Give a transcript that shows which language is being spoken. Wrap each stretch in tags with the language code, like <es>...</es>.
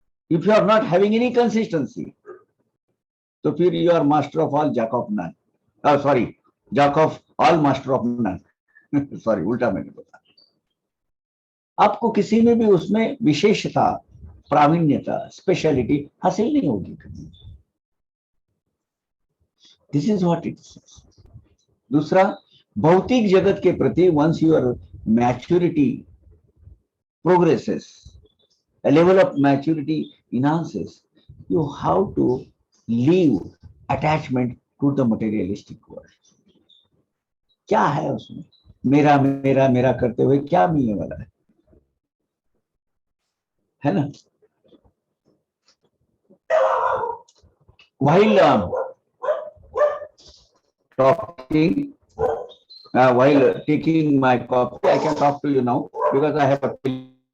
<en>If you are not having any consistency, तो फिर you are master of all jack of none, sorry, jack of all master of none.</en> <hi>Sorry, उल्टा मैंने बोला। आपको किसी में भी उसमें विशेषता, प्रावीण्यता, स्पेशलिटी हासिल नहीं होगी कभी।</hi> <en>This is what it is.</en> <hi>दूसरा, भौतिक जगत के प्रति</hi> <en>Once your maturity progresses, a level of maturity enhances, you have to leave attachment to the materialistic world.</en> <hi>क्या है उसमें मेरा मेरा मेरा करते हुए क्या मिलने वाला है ना?</hi> <en>While talking, while taking my coffee, I can talk to you now because I have a pill.</en>